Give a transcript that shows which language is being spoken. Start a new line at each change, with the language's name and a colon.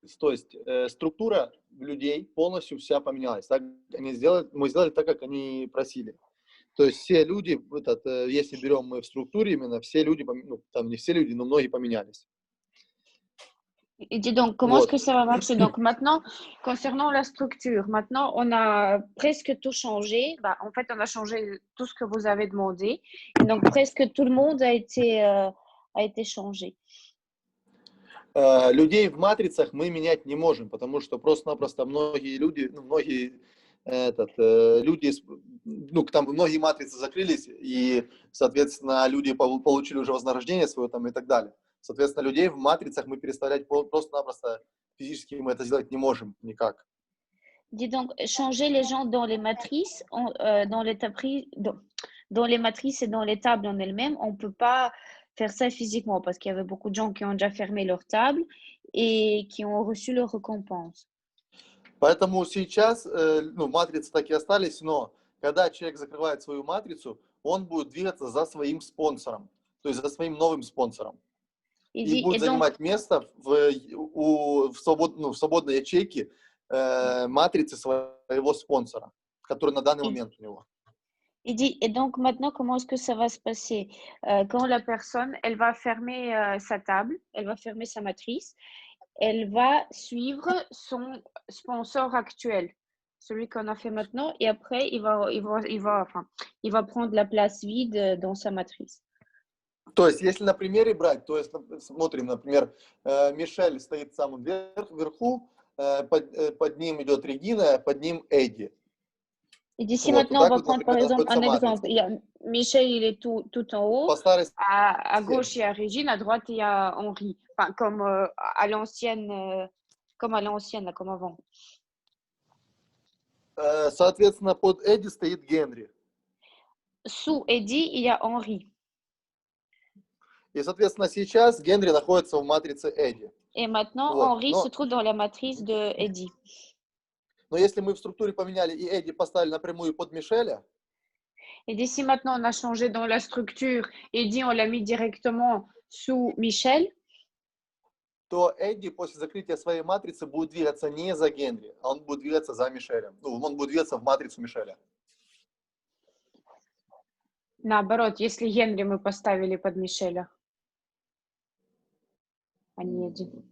Russian: то есть структура людей полностью вся поменялась. Так мы сделали так, как они просили. То есть все люди, если берем мы в структуре именно, все люди, ну, там не все люди, но многие поменялись.
French: Et dis donc, comment est-ce que ça va marcher? Donc maintenant, concernant la structure, maintenant on a presque tout changé. Bah, en fait, on a changé tout ce que vous avez demandé. Et donc presque tout le monde a été changé.
Russian: Людей в матрицах мы менять не можем, потому что просто-напросто многие люди, ну, там многие матрицы закрылись, и, соответственно, люди получили уже вознаграждение свое там и так далее. Соответственно, людей в матрицах мы переставлять просто-напросто физически мы это сделать не можем никак.
French: Dis donc, changer les gens dans les matrices, dans les matrices et dans les tables en elles-mêmes, on ne peut pas faire ça physiquement parce qu'il y avait beaucoup de gens qui ont déjà fermé leur table et qui ont reçu leur récompense.
Russian: Поэтому сейчас, ну, матрицы так и остались, но когда человек закрывает свою матрицу, он будет двигаться за своим спонсором, то есть за своим новым спонсором. И будет занимать место в свободной ячейке матрицы своего спонсора, который на данный момент у него.
French: Et donc maintenant, comment est-ce que ça va se passer? Quand la personne, elle va fermer sa table, elle va fermer sa matrice, elle va suivre son sponsor actuel, celui qu'on a fait maintenant, et après, il va prendre la place vide dans sa matrice.
Russian: То есть, если на примере брать, то есть, смотрим, например, Мишель стоит самым вверху, под ним идет Регина, под ним Эдди.
French: Et d'ici maintenant, on va prendre par exemple un exemple. Il y a Michel, il est tout en haut. À gauche, il y a Régine. À droite, il y a Henri. Enfin, comme à l'ancienne, comme avant.
Russian: Соответственно, под Эдди стоит Генри.
French: Sous Eddie, il y a Henri.
Russian: И, соответственно, сейчас Генри находится в матрице Эдди.
French: Et maintenant, Henri se trouve dans la matrice de Eddie.
Russian: Но если мы в структуре поменяли и Эдди поставили напрямую под Мишеля,
French: et d'ici maintenant, on a changé dans la structure, Eddie, on l'a mis directement sous Michel,
Russian: то Эдди после закрытия своей матрицы будет двигаться не за Генри, а он будет двигаться за Мишелем. Ну, он будет двигаться в матрицу Мишеля. Наоборот, если Генри мы поставили под Мишеля, а не Эдди.